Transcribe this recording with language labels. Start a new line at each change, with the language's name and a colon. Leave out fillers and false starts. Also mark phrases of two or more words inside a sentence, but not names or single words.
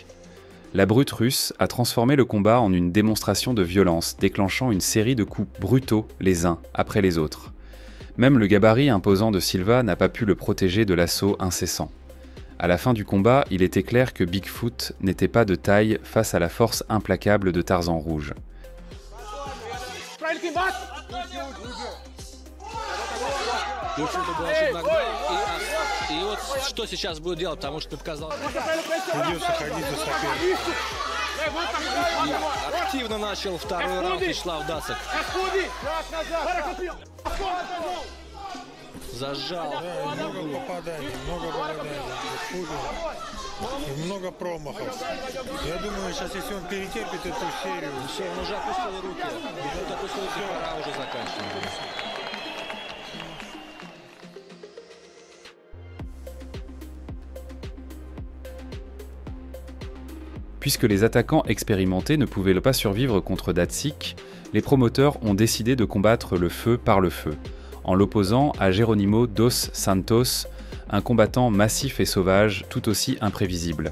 French: La brute russe a transformé le combat en une démonstration de violence, déclenchant une série de coups brutaux les uns après les autres. Même le gabarit imposant de Silva n'a pas pu le protéger de l'assaut incessant. À la fin du combat, il était clair que Bigfoot n'était pas de taille face à la force implacable de Tarzan Rouge.
Russian: И вот что сейчас будет делать, потому что показал. Активно начал второй раунд Вячеслав Дацик. Зажал. Да, много попаданий, и много промахов. Я думаю, сейчас если он перетерпит эту серию... Все, он уже опустил руки. Вот опустил руки, пора уже заканчивать.
French: Puisque les attaquants expérimentés ne pouvaient pas survivre contre Datsik, les promoteurs ont décidé de combattre le feu par le feu, en l'opposant à Jerónimo dos Santos, un combattant massif et sauvage tout aussi imprévisible.